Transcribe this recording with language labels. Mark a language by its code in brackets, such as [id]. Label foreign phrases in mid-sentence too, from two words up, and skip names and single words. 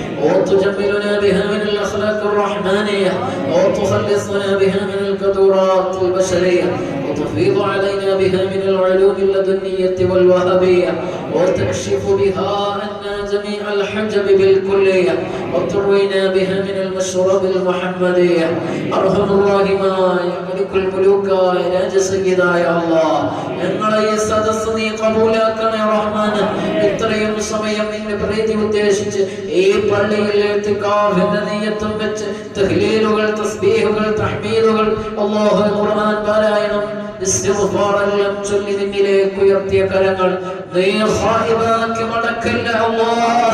[ar] وتجملنا بها من الأخلاق الرحمانية وتخلصنا بها من القدرات البشرية وتفيض علينا بها من العلوم اللدنية والوهابية وتكشف بها عنا جميع الحجب بالكلية وتروينا بها من المشرب المحمدية. أرحم الراحمين ملك الملوك إله سيدا يا الله. [ml] ഞങ്ങളെ ഈ സദസ്സ് നീ കബൂലാക്കണേ റഹ്മാൻ. ഇത്രയും സമയം നിന്നെ പ്രീതി ഉദ്ദേശിച്ച് ഈ പള്ളിയിൽ ഇത്തികാഫിന്റെ നിയ്യത്തും വെച്ച് തഹ്ലീലുകൾ, തസ്ബീഹുകൾ, തഹ്മീദുകൾ, അല്ലാഹു ഖുർആൻ പാരായണം, ഇസ്തിഗ്ഫാറെല്ലാം ചൊല്ലി നിന്നിലേക്ക് ഉയർത്തിയ കരങ്ങൾ നീ ഖായിബാക്കി മടക്കല്ല അല്ലാഹ്.